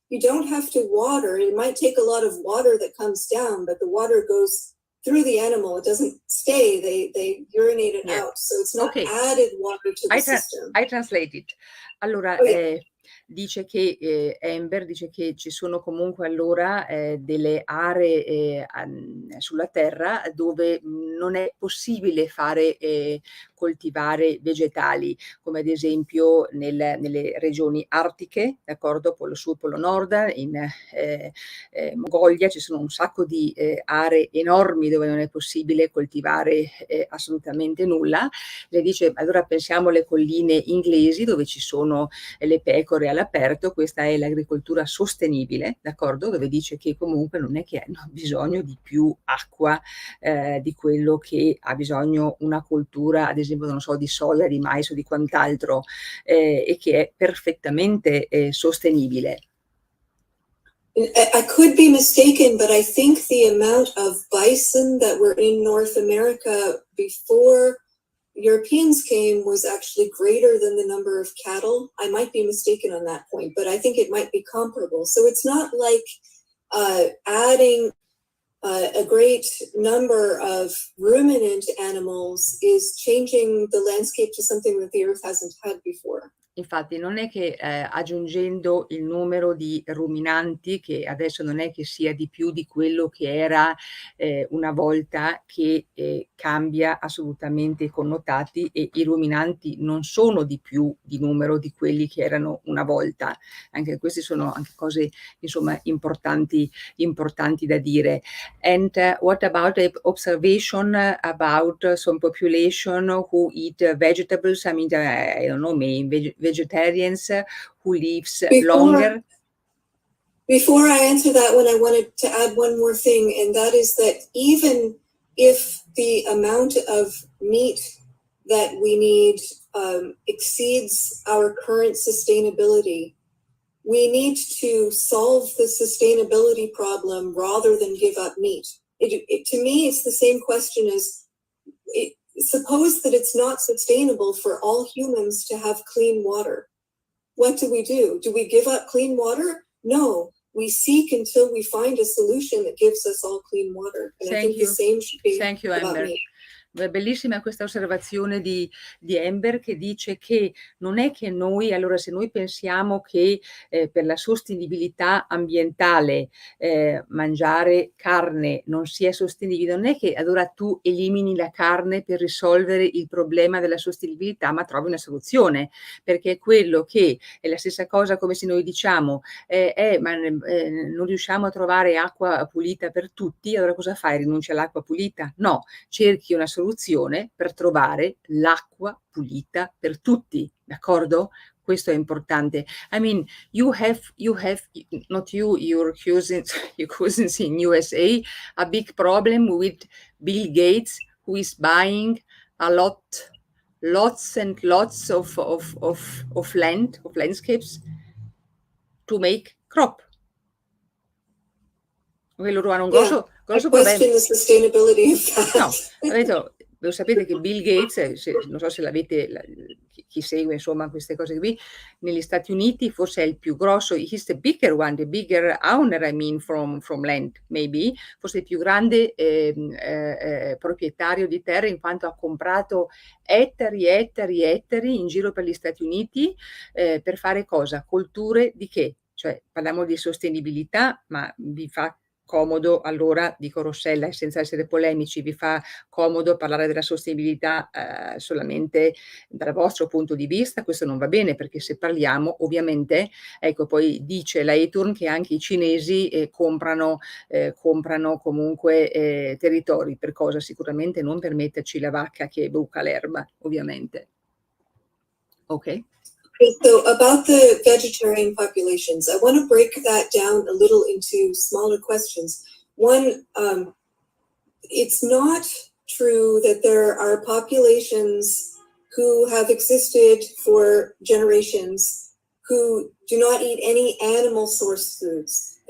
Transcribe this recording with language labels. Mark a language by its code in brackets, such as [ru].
[en] You don't have to water. It might take a lot of water that comes down, but the water goes through the animal. It doesn't stay. They urinate it out. So it's not added water to the system. I translate it. [it] Allora, dice che Amber dice che ci sono comunque allora delle aree sulla Terra dove non è possibile coltivare vegetali, come ad esempio nelle regioni artiche, d'accordo, Polo Sud, Polo Nord, in Mongolia ci sono un sacco di aree enormi dove non è possibile coltivare assolutamente nulla. Lei dice, allora pensiamo alle colline inglesi dove ci sono le pecore all'aperto, questa è l'agricoltura sostenibile, d'accordo, dove dice che comunque non è che hanno bisogno di più acqua di quello che ha bisogno una coltura, ad esempio, non so, di soia, di mais o di quant'altro, e che è perfettamente sostenibile. [en] I could be mistaken, but I think the amount of bison that were in North America before Europeans came was actually greater than the number of cattle. I might be mistaken on that point, but I think it might be comparable. So it's not like adding a great number of ruminant animals is changing the landscape to something that the earth hasn't had before. [it] Infatti non è che aggiungendo il numero di ruminanti, che adesso non è che sia di più di quello che era una volta, che cambia assolutamente i connotati, e i ruminanti non sono di più di numero di quelli che erano una volta. Anche queste sono anche cose, insomma, importanti da dire. [en] And what about the observation about some population who eat vegetables? I mean, I don't know, maybe vegetarians who lives longer? Before I answer that one, I wanted to add one more thing, and that is that even if the amount of meat that we need exceeds our current sustainability, we need to solve the sustainability problem rather than give up meat. To me, it's the same question as, suppose that it's not sustainable for all humans to have clean water. What do? Do we give up clean water? No, we seek until we find a solution that gives us all clean water. And I think the same should be about Amber. meat. [it] Bellissima questa osservazione di Amber, che dice che non è che noi, allora, se noi pensiamo che per la sostenibilità ambientale mangiare carne non sia sostenibile, non è che allora tu elimini la carne per risolvere il problema della sostenibilità, ma trovi una soluzione, perché è quello che è la stessa cosa come se noi diciamo non riusciamo a trovare acqua pulita per tutti, allora cosa fai? Rinunci all'acqua pulita? No, cerchi una soluzione per trovare l'acqua pulita per tutti, d'accordo? Questo è importante. [en] I mean, you have not you, your cousins in USA, a big problem with Bill Gates, who is buying lots and lots of landscapes to make crop. [it] Loro hanno un grosso problema. [en] The sustainability of that. [it] No, lo sapete che Bill Gates, non so se l'avete, chi segue insomma queste cose qui, negli Stati Uniti forse è il più grosso, [en] he's the bigger one, the bigger owner, I mean, from land, maybe, [it] forse il più grande proprietario di terra, in quanto ha comprato ettari in giro per gli Stati Uniti per fare cosa? Colture di che? Cioè, parliamo di sostenibilità, ma vi fa comodo, allora, dico Rossella, senza essere polemici, vi fa comodo parlare della sostenibilità solamente dal vostro punto di vista? Questo non va bene, perché se parliamo, ovviamente, ecco, poi dice la Eturn che anche i cinesi comprano comunque territori. Per cosa? Sicuramente non per metterci la vacca che buca l'erba, ovviamente. Ok? [en] So about the vegetarian populations, I want to break that down a little into smaller questions. One, it's not true that there are populations who have existed for generations who do not eat any animal source foods.